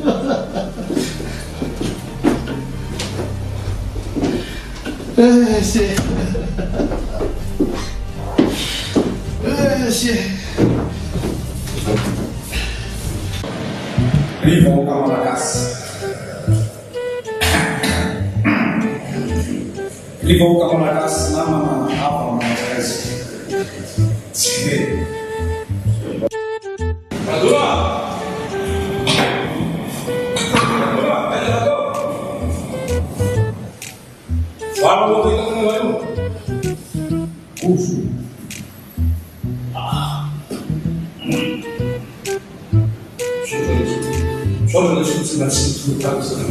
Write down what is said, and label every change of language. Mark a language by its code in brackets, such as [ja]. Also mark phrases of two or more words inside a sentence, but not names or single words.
[mg] Rivoka malagasy rivoka malagasy namana hava malagasy tsy Adora! [pt] Fala uma coisa que não vai não. Ufa. Só não deixa de se dar tudo tá isso.